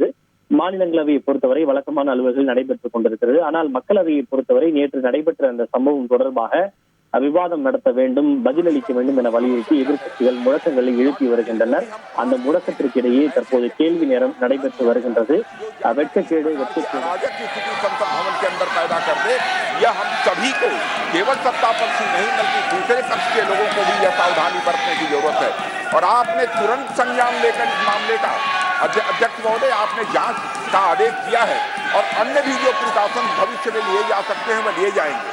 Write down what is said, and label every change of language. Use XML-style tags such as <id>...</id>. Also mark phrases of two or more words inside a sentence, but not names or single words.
<ta>மாநிலங்களவையை பொறுத்தவரை வழக்கமான அலுவல்கள் நடைபெற்றுக் கொண்டிருக்கிறது. ஆனால் மக்களவையை பொறுத்தவரை நேற்று நடைபெற்ற அந்த சம்பவம் தொடர்பாக விவாதம் நடத்த வேண்டும், பதிலளிக்க வேண்டும் என வலியுறுத்தி எதிர்க்கட்சிகள் முழக்கங்களை எழுப்பி வருகின்றனர். அந்த முழக்கத்திற்கிடையே தற்போது கேள்வி நேரம் நடைபெற்று வருகின்றது. வெட்கக்கேடு</ta> <hi>केवल सत्ता पक्ष ही नहीं बल्कि दूसरे पक्ष के लोगों को भी यह सावधानी बरतने की जरूरत है। और आपने तुरंत संज्ञान लेकर इस मामले का अध्यक्ष महोदय आपने जांच का आदेश दिया है और अन्य भी जो प्रिकॉशन भविष्य में लिए जा सकते हैं वह लिए जाएंगे।</hi>